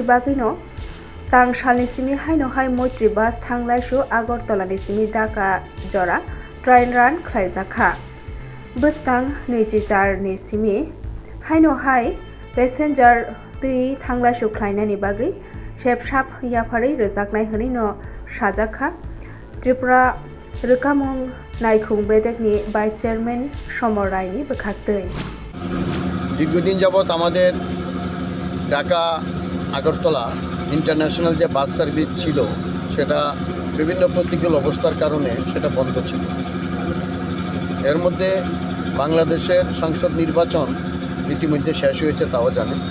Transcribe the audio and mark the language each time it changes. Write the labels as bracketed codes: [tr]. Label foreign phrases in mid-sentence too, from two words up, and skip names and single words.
[trp] बागैनो तां सालनि सिमि हायनोहाय मैत्री बास थांलायसु आगरतलानि सिमि ढाका जरा ट्रेन रान ख्लायजाखा बोसकां 24 नि सिमि हायनोहाय पेसेन्जार दै थांलायसु ख्लायनायनि बागै सेबसाब याफारै रोजाकनाय हनैनो साजाखा त्रिपुरा रोखामुं नायखुं बेदेकनि [en] vice chairman [trp] समर रायनि बोखागदै [bn] দীর্ঘদিন যাবৎ আমাদের ঢাকা আগরতলা ইন্টারন্যাশনাল যে [en] bus service [bn] ছিল সেটা বিভিন্ন প্রতিকূল অবস্থার কারণে সেটা বন্ধ ছিল। এর মধ্যে বাংলাদেশের সংসদ নির্বাচন ইতিমধ্যে শেষ হয়েছে, তাও জানে।